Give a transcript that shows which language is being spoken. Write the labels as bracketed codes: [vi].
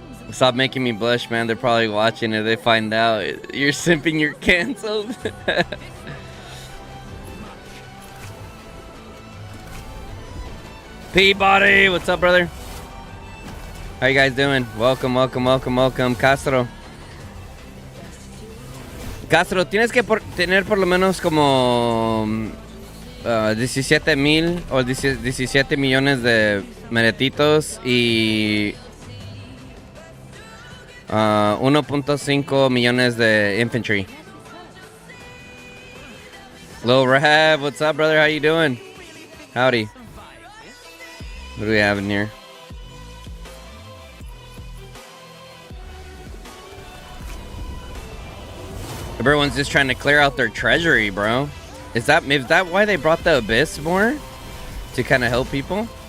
[en] Stop making me blush, man. They're probably watching if they find out you're simping, you're canceled. Peabody, what's up, brother? How you guys doing? Welcome, welcome, welcome, welcome. [es] Castro, tienes que tener por lo menos como 17,000 o 17 millones de meretitos y 1.5 millones de infantry. [en] Lil Rahab, what's up, brother? How you doing? Howdy. What do we have in here? Everyone's just trying to clear out their treasury, bro. Is that why they brought the Abyss more? To kind of help people?